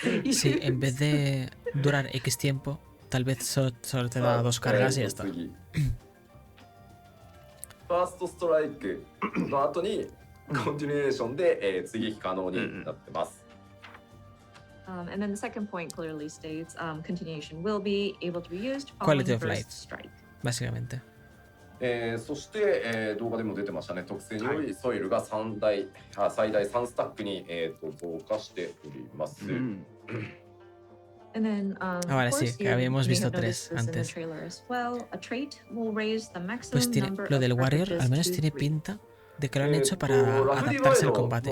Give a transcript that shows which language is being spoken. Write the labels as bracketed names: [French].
[Spanish] Sí, en vez de durar X tiempo, tal vez solo te da 2 cargas y ya está. [Japanese] ファーストストライクの後にコンティニュエーションで追撃可能になってます。 [English] And then the second point clearly states continuation will be able to be used following the first strike. [Spanish] Básicamente. [Japanese] そして、動画でも出てましたね。特性によりソイルが最大3スタックに、増加しております。 [Spanish] Vale, sí, que habíamos visto 3 antes. Pues lo del Warrior al menos tiene pinta de que lo han hecho para adaptarse al combate.